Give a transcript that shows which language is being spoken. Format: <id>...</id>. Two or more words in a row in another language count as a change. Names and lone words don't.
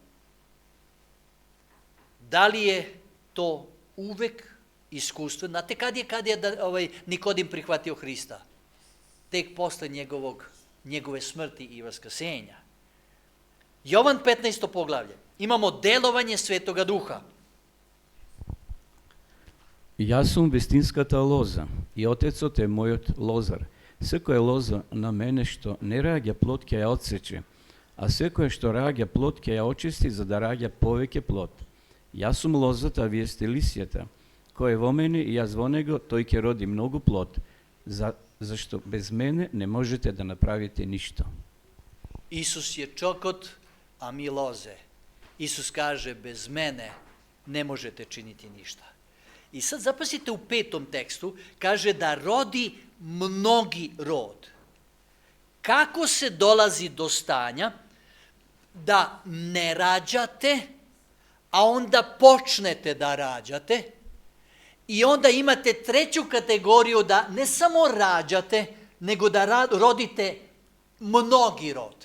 <sr>Da li je to uvek iskustvo? Znate kad je Nikodim prihvatio Hrista? Tek posle njegove smrti i vaskrsenja. Jovan 15. poglavlje. Imamo delovanje Svetoga Duha.</sr> <mk>Јас сум вистинската лоза и Отецот е мојот лозар. Секоја лоза на мене што не раѓа плод ќе ја отсече, а секоја што раѓа плод ќе ја очисти за да раѓа повеќе плод. Јас сум лозата, а вие сте лисјата. Кој е во мене и јас во него, тој ќе роди многу плод, зашто без мене не можете да направите ништо.</mk> <sr>Isus je čokot, a mi loze. Isus kaže, bez mene ne možete činiti ništa. I sad zapazite u 5. tekstu, kaže da rodi mnogi rod. kako se dolazi do stanja da ne rađate, a onda počnete da rađate i onda imate treću kategoriju da ne samo rađate, nego da rodite mnogi rod.</sr>